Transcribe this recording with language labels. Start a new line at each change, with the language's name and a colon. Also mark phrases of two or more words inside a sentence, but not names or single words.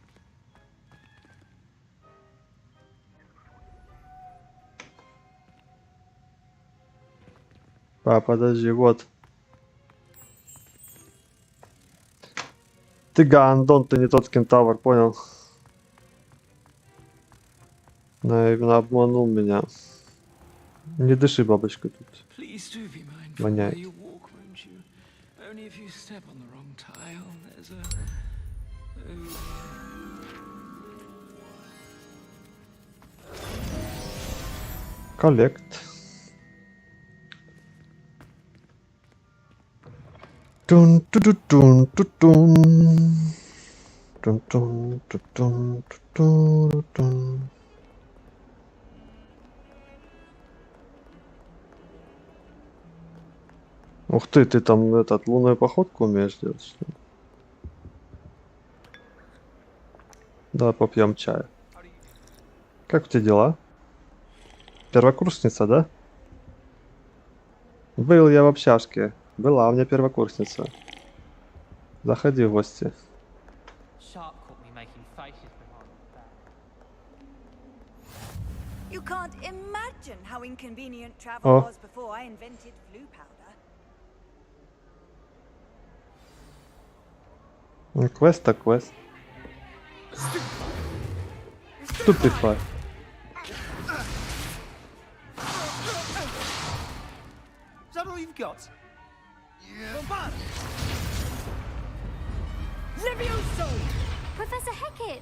Russian: Подожди, вот. Ты гандон, ты не тот кентавр, понял? Именно обманул меня. Не дыши, бабочка, тут. Воняет. Коллект. Тун-ту-тун-тун-тун. Тун-тун-тун-тун-тун-тун. Ух ты там этот лунную походку умеешь делать, что ли? Давай попьем чая. Как у тебя дела? Первокурсница, да? Был я в общажке. Была у меня первокурсница. Заходи в гости.
English: You can't imagine how inconvenient travel was before I invented blue powder.
Russian: Квест так квест.
English: Stupefy. Is that all you've got? Yeah. Levioso! Professor Hecat!